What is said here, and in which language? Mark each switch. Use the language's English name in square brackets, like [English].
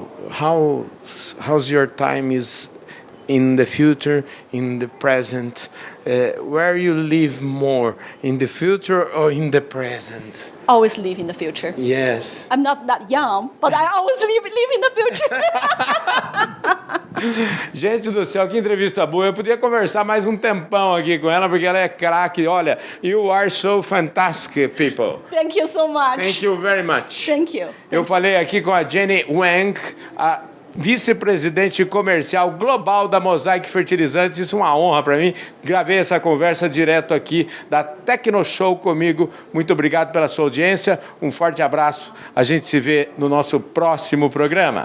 [English] How's your time is in the future, in the present? Where you live more, in the future or in the present? Always live in the future. Yes. I'm not that young, but I always live in the future. [Portuguese] Gente do céu, que entrevista boa. Eu podia conversar mais um tempão aqui com ela, porque ela é craque. [English] Olha, you are so fantastic, people. Thank you so much. Thank you very much. Thank you. [Portuguese] Eu falei aqui com a Jenny Wang, a Vice-Presidente Comercial Global da Mosaic Fertilizantes. Isso é uma honra para mim. Gravei essa conversa direto aqui da Tecno Show comigo. Muito obrigado pela sua audiência. Um forte abraço. A gente se vê no nosso próximo programa.